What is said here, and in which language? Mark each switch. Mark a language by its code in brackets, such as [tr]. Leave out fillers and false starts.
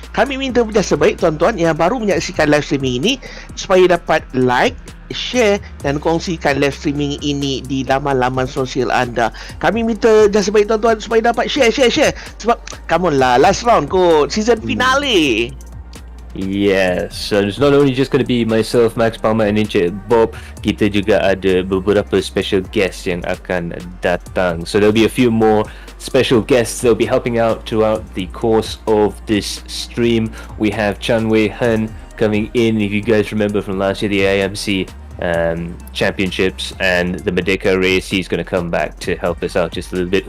[ms] Kami minta berjasa baik tuan-tuan yang baru menyaksikan live streaming ini, supaya dapat like, share dan kongsikan live streaming ini di laman-laman sosial anda. Kami minta jasa baik tuan-tuan supaya dapat share. Sebab, [en] come on lah, last round kot, season finale. Yes, so it's not only just going to be myself, Max Palmer and Encik Bob. [ms] Kita juga ada beberapa special guests yang akan datang. [en] So there'll be a few more special guests that'll be helping out throughout the course of this stream. We have Chan Wei Hen coming in. If you guys remember from last year, the IMC championships and the Merdeka race, he's going to come back to help us out just a little bit.